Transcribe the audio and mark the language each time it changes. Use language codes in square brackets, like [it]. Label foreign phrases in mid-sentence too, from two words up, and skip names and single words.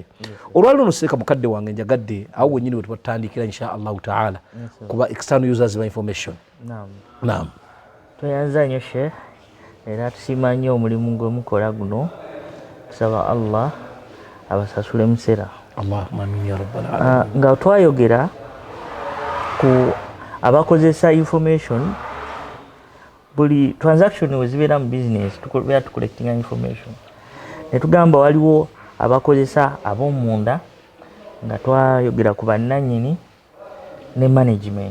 [lg] Olwali luno seeka mukadde wange njagadde awo wennyini we tubatandikira [ar] إن شاء الله تعالى [lg] kuba [en] external users [lg] ba information. Naam. Tweyanza nnyo Sheikh era tusiima nnyo omulimu gwe mukola guno tusaba Allah abasasule musera. [ar] اللهم آمين يا رب العالمين. [lg] Nga twayogera ku abakozesa information buli transaction we zibeera mu business tubeera tucollectinga information ne tugamba waliwo abakozesa ab'omunda nga twayogera ku bannannyini ne management.